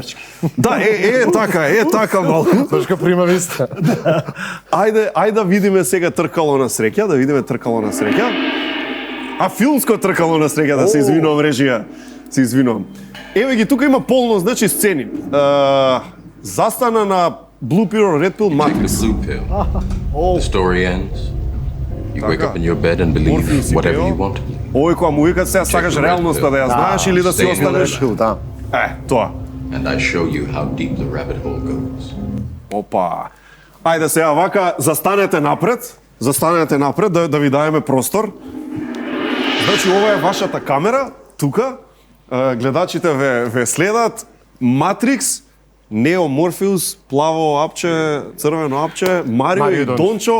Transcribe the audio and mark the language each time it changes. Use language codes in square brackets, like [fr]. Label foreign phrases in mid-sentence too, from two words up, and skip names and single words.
[mk] Да, така малку. Точка прима виста. Ајде да видиме сега Тркало на среќа, да видиме Тркало на среќа. А филмско Тркало на среќа, да се извинувам режија. Се извинувам. Еве ги тука има полно, значи сцени. Застана на [en] Blue Pill, Red Pill, [mk] Matrix. [en] Blue pill. The story ends. You wake up in your bed and believe whatever you want to believe. [mk] Ој кога му викат сега сакаш реалноста да ја знаеш или да си останеш? Тоа. [en] And I show you how deep the rabbit hole goes. [mk] Опа. Ајде сега вака, застанете напред да ви даеме простор. Значи ова е вашата камера, тука. Гледачите ве следат. Матрикс, Нео, Морфеус, плаво апче, црвено апче, Марио и Дончо.